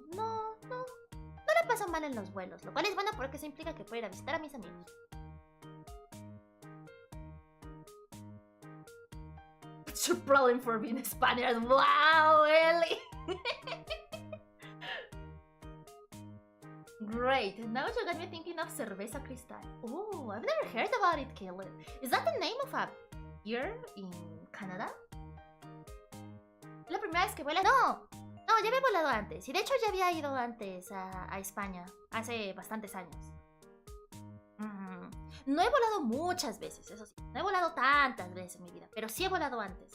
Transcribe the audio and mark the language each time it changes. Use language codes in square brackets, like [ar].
[es] No la paso mal en los vuelos, lo cual es bueno porque eso implica que puedo ir a visitar a mis amigos. [en] What's your problem for being Spaniard? Wow, Ellie! Great, now you got me thinking of cerveza cristal. Oh, I've never heard about it, Caleb. Is that the name of a beer in Canada? [es] La primera vez que vuelas. No, ya había volado antes. Y de hecho ya había ido antes a España, hace bastantes años. No he volado muchas veces, eso sí. No he volado tantas veces en mi vida, pero sí he volado antes.